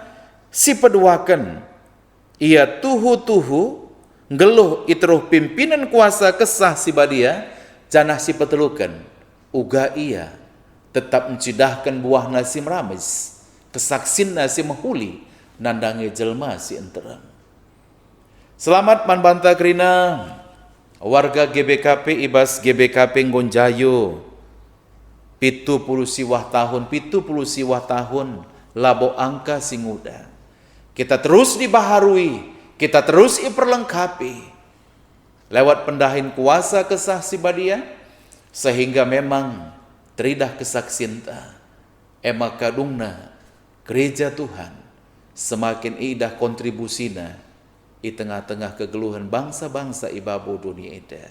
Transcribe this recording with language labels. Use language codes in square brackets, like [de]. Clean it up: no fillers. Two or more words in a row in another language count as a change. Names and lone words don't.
[btx] Si peduakan ia tuhu ngeluh iteruh pimpinan kuasa kesah si badia, janah si petelukan uga ia tetap mencidahkan buah nasi meramis, kesaksin nasi menghuli nandangi jelma si enteram. Selamat manbanta kerina warga GBKP ibas GBKP Ngonjayo 70 siwah tahun labo angka singuda. [id] Kita terus dibaharui, kita terus diperlengkapi lewat [btx] pendahin kuasa kesah si badia, [id] sehingga memang [btx] teridah kesaksinta kadungna [id] gereja Tuhan semakin idah kontribusina di tengah-tengah [btx] kegeluhan bangsa-bangsa ibabu [id] dunia ida.